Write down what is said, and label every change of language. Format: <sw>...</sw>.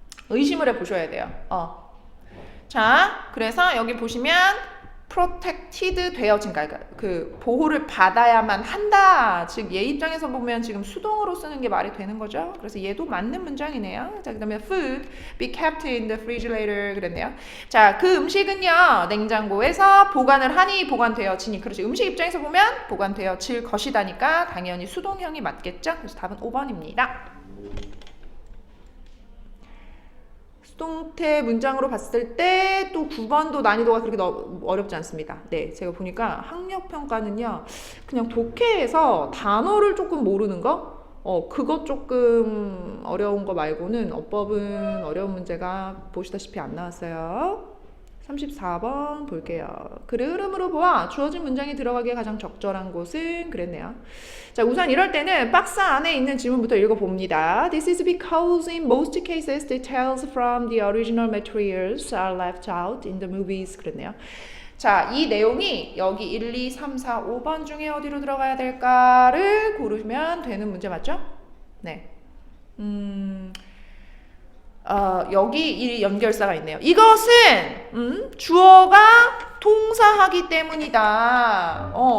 <ko>의심을 해보셔야 돼요. 자, 그래서 여기 보시면 protected 되어진, 그러니까 그 보호를 받아야만 한다. 즉 얘 입장에서 보면 지금 수동으로 쓰는 게 말이 되는 거죠. 그래서 얘도 맞는 문장이네요.</ko> <en>자, 그다음에 food be kept in the refrigerator</en> <ko>그랬네요. 자, 그 음식은요 냉장고에서 보관을 하니 보관되어지니. 그렇지. 음식 입장에서 보면 보관되어질 것이다니까 당연히 수동형이 맞겠죠. 그래서 답은 5번입니다. 수동태 문장으로 봤을 때 또 9번도 난이도가 그렇게 어렵지 않습니다. 네, 제가 보니까 학력평가는요 그냥 독해에서 단어를 조금 모르는 거 그것 조금 어려운 거 말고는 어법은 어려운 문제가 보시다시피 안 나왔어요. 34번 볼게요. 글의 흐름으로 보아 주어진 문장이 들어가기에 가장 적절한 곳은 그랬네요. 자, 우선 이럴 때는 박스 안에 있는 질문부터 읽어봅니다.</ko> <en>This is because in most cases details from the original materials are left out in the movies</en> <ko>그랬네요. 자, 이 내용이 여기 1, 2, 3, 4, 5번 중에 어디로 들어가야 될까를 고르면 되는 문제 맞죠? 네. 여기 이 연결사가 있네요. 이것은 주어가 동사하기 때문이다.</ko>